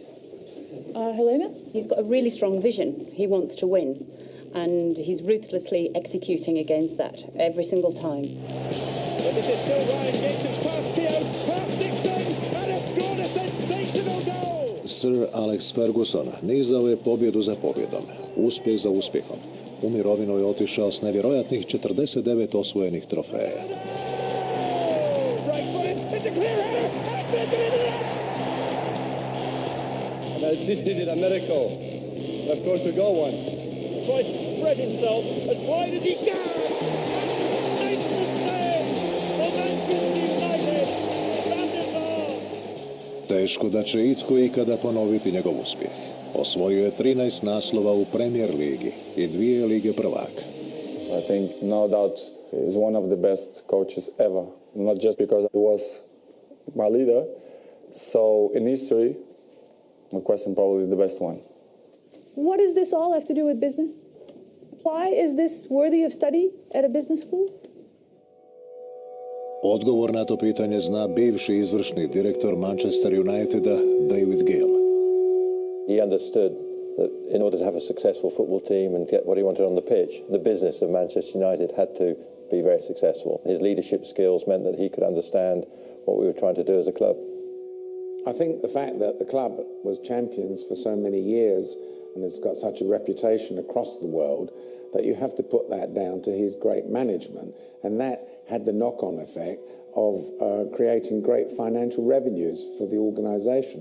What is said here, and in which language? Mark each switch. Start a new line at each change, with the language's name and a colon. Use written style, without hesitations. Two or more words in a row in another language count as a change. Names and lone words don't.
English: Helena? He's got a really strong vision. He wants to win, and he's ruthlessly executing against that every single time. But this is still Ryan Giggs, it's past Keogh, past Dixon, and it's scored a sensational goal!
Croatian: Sir Alex Ferguson nizao je pobjedu za pobjedom, uspjeh za uspjehom. U mirovinu je otišao s nevjerojatnih 49 osvojenih trofeja.
English: And just needed a miracle. Of course we got one. Tries to spread himself as wide as he can.
Croatian: Teško da će itko ikada ponoviti njegov uspjeh. Osvojio je 13 naslova u Premier ligi i 2 lige prvaka.
English: I think no doubt is one of the best coaches ever. Not just because he was my leader. So in history, my question probably the best one. What does this all have to do with business? Why is this worthy of study at a business school?
Croatian: Odgovor na to pitanje zna bivši izvršni direktor Manchester Uniteda David Gill.
English: He understood that in order to have a successful football team and get what he wanted on the pitch, the business of Manchester United had to be very successful. His leadership skills meant that he could understand what we were trying to do as a club. I think the fact that the club was champions for so many years and has got such a reputation across the world that you have to put that down to his great management, and that had the knock-on effect of creating great financial revenues for the organisations.